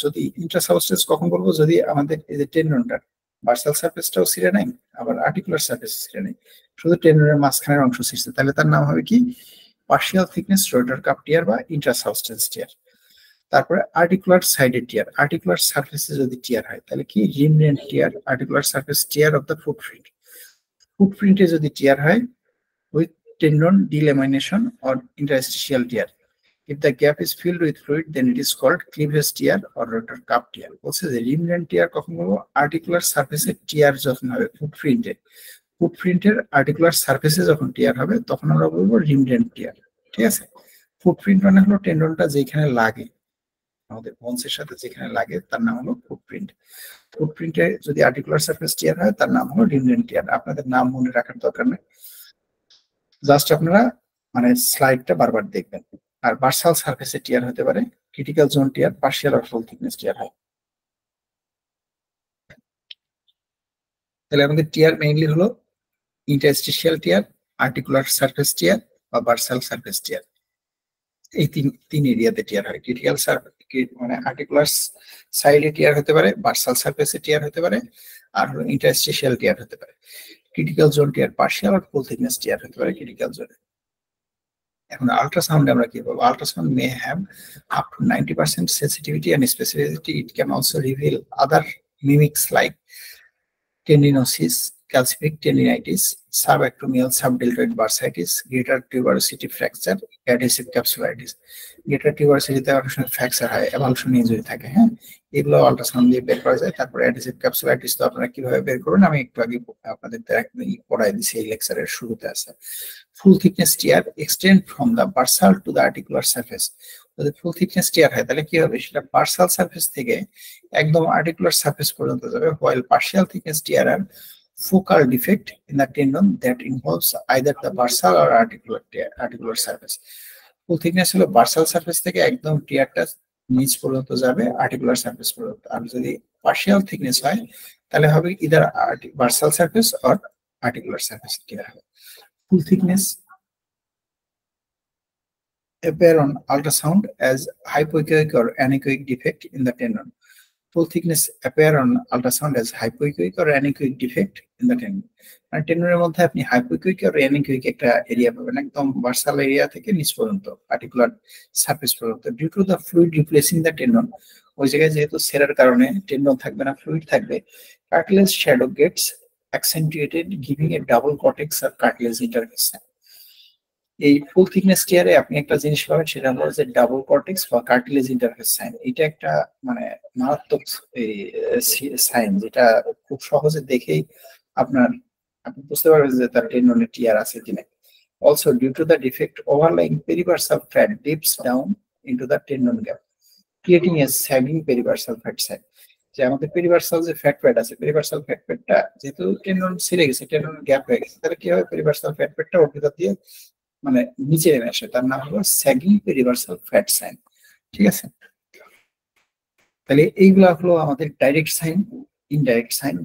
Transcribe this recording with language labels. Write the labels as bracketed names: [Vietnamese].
[Bangla] যদি ইন্ট্রাসাবস্টেন্স কখন বলবো? যদি আমাদের এই যে টেন্ডনটার বার্সাল সারফেসটাও ছিঁড়ে নাই, আবার আর্টিকুলার সারফেস ছিঁড়ে নাই, শুধু টেন্ডনের মাঝখানের অংশ ছিঁড়ছে, তাহলে তার নাম হবে কি? পার্শিয়াল থিকনেস রোটার কাফ টিয়ার বা ইন্ট্রাসাবস্টেন্স টিয়ার। তারপরে আর্টিকুলার সাইডের টিয়ার, আর্টিকুলার সারফেসে যদি টিয়ার হয় তাহলে কি? [English] Remnant tear, articular surface tear of the footprint. [Bangla] ফুটপ্রিন্টে যদি টিয়ার হয় [English] with tendon delamination or interstitial tear. If the gap is filled with fluid, then it is called cleavage tear or rotor cuff tear. [Bangla] বলছে যে remnant tear কখন বলবো? Articular সারফেসে টিয়ার যখন হবে ফুটপ্রিন্টে, ফুটপ্রিন্টের articular সারফেসে যখন টিয়ার হবে তখন আমরা বলবো remnant tear। ঠিক আছে, ফুটপ্রিন্ট মানে হলো টেন্ডনটা যেখানে লাগে, আমাদের বোনসের সাথে যেখানে লাগে তার নাম হলো ফুটপ্রিন্ট। ফুটপ্রিন্টে যদি আর্টিকুলার সারফেস টিয়ার হয় তার নাম হলো remnant tear। আপনাদের নাম মনে রাখার দরকার নেই, জাস্ট আপনারা মানে স্লাইডটা বারবার দেখবেন। আর বার্সাল সারফেসে টিয়ার হতে পারে, ক্রিটিক্যাল জোন টিয়ার পার্শিয়াল আর ফুল থিকনেস টিয়ার হয়। তাহলে আমাদের টিয়ার মেইনলি হলো ইন্টারস্টিশিয়াল টিয়ার, আর্টিকুলার সারফেস টিয়ার বা বার্সাল সারফেস টিয়ার। এই তিন এরিয়াতে টিয়ার হয়। ক্রিটিক্যাল মানে আর্টিকুলার সাইডে টিয়ার হতে পারে, বার্সাল সারফেসে টিয়ার হতে পারে, আর হলো ইন্টারস্টিশিয়াল টিয়ার হতে পারে। ক্রিটিক্যাল জোন টিয়ার পার্শিয়াল আর ফুল থিকনেস টিয়ার হতে পারে ক্রিটিক্যাল জোনে। এখন আল্ট্রাসাউন্ড আমরা কি বলবো? [English] Ultrasound may have up to 90% sensitivity and specificity. It can also reveal other mimics like tendinosis, calcific tendinitis, subacromial subdeltoid bursitis, greater tuberosity fracture, adhesive capsulitis. [Bangla] greater tuberosity তে অনেক সময় ফ্র্যাকচার হয়, এভালশন injury থাকে। হ্যাঁ, এগুলো আল্ট্রাসাউন্ড দিয়ে বের করা যায়। তারপরে অ্যাডহেসিভ ক্যাপসুলাইটিস তো আপনারা কিভাবে বের করবেন আমি একটু আগে আপনাদের পড়াই দিচ্ছি, এই লেকচারের শুরুতে আছে। [English] Full thickness tear extend from the bursal to the articular surface. [Bangla] যদি ফুল থিকনেস টিয়ার হয় তাহলে কি হবে? সেটা বার্সাল সারফেস থেকে একদম আর্টিকুলার সারফেস পর্যন্ত যাবে, while partial thickness tear আর [English] focal defect in the tendon that involves either the bursal or articular surface. [Bangla] Full thickness হলো বার্সাল সারফেস থেকে একদম টিয়ারটা নিচ পর্যন্ত যাবে আর্টিকুলার সারফেস পর্যন্ত। আর যদি পার্শিয়াল থিকনেস হয় তাহলে হবে either bursal surface or articular surface টিয়ার হবে। [English] Full thickness appear on ultrasound as hypoechoic or anechoic defect in the tendon. Full thickness appear on ultrasound as hypoechoic or anechoic defect in the tendon. [Bangla] আর টেন্ডনের মধ্যে আপনি হাইপোইকোইক আর অ্যানিকোইক একটা area পাবেন একদম bursal area থেকে নিচ পর্যন্ত articular surface পর্যন্ত। [English] due to the fluid replacing the tendon, [Bangla] ওই জায়গায় যেহেতু সেরার কারণে টেন্ডন থাকবে না, ফ্লুইড থাকবে, [English] Cartilage shadow gets accentuated, giving a double cortex or cartilage interface. [Bangla] এই ফুল থিকনেস টিয়ারে আপনি একটা জিনিস পাবেন, সেটা হলো যে ডাবল কর্টেক্স বা কার্টিলেজ ইন্টারফেস সাইন। এটা একটা মানে মারাত্মক সাইন, যেটা খুব সহজে দেখেই আপনি বুঝতে পারবেন যে তার টেন্ডনে টিয়ার আছে কিনা। [English] Also, due to the defect, overlying peribursal fat dips down into the tendon gap, creating a sagging peribursal fat sac. [Bangla] যে আমাদের পেরিভার্সাল যে ফ্যাট প্যাড আছে, পেরিভার্সাল ফ্যাট প্যাডটা যেহেতু টেন্ডন ছিঁড়ে গেছে, টেন্ডন গ্যাপ হয়ে গেছে, তাহলে কি হবে, পেরিভার্সাল ফ্যাট প্যাডটা ওর ভিতর দিয়ে মানে নিচে নেমে আসে, তার নাম হলো স্যাগিং পেরিভার্সাল ফ্যাট সাইন। ঠিক আছে, তাহলে এইগুলা হলো আমাদের ডাইরেক্ট সাইন, ইনডাইরেক্ট সাইন।